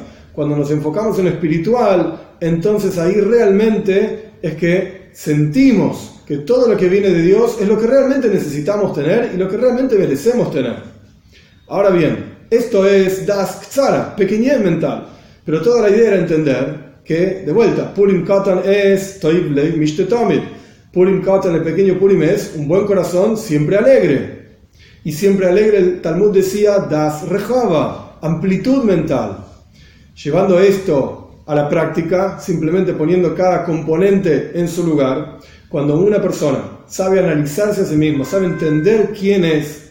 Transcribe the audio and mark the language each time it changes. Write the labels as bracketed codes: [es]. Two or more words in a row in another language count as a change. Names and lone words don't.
[es] Cuando nos enfocamos en lo espiritual, entonces ahí realmente es que sentimos que todo lo que viene de Dios es lo que realmente necesitamos tener y lo que realmente merecemos tener. Ahora bien, esto es [he] דעת קצרה, [es] pequeñez mental, pero toda la idea era entender que, de vuelta, [he] Purim Katan es טוב לב משתה תמיד. [es] Purim Katan, el pequeño Purim, es un buen corazón siempre alegre. Y siempre alegre, el Talmud decía, [he] דעת רחבה, [es] amplitud mental. Llevando esto a la práctica, simplemente poniendo cada componente en su lugar, cuando una persona sabe analizarse a sí misma, sabe entender quién es,